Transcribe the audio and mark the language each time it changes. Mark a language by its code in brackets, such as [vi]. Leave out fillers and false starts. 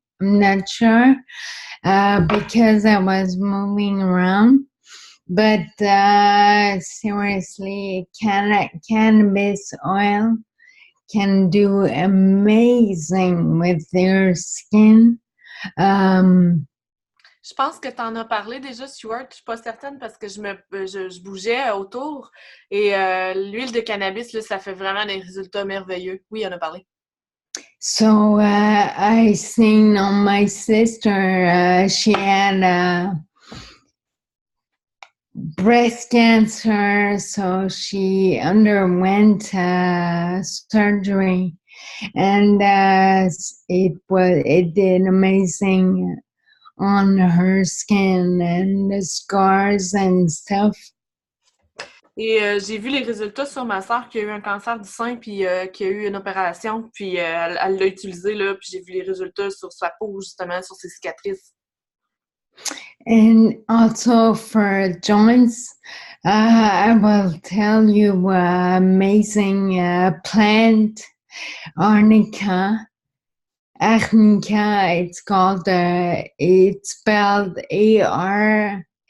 [en] I'm not sure because I was moving around. But seriously, cannabis oil can do amazing with their skin. [fr] Je pense que tu en as parlé déjà, Stuart. Je suis pas certaine parce que je bougeais autour. Et l'huile de cannabis, là, ça fait vraiment des résultats merveilleux. Oui, il en a parlé. [en] So I seen on my sister, she had breast cancer, so she underwent surgery, and it did amazing on her skin and the scars and stuff. [fr] Et j'ai vu les résultats sur ma sœur qui a eu un cancer du sein puis qui a eu une opération, puis elle l'a utilisé là, puis j'ai vu les résultats sur sa peau, justement, sur ses cicatrices. [en] And also for joints, I will tell you amazing plant, arnica. Arnica, it's called, it's spelled Arnica.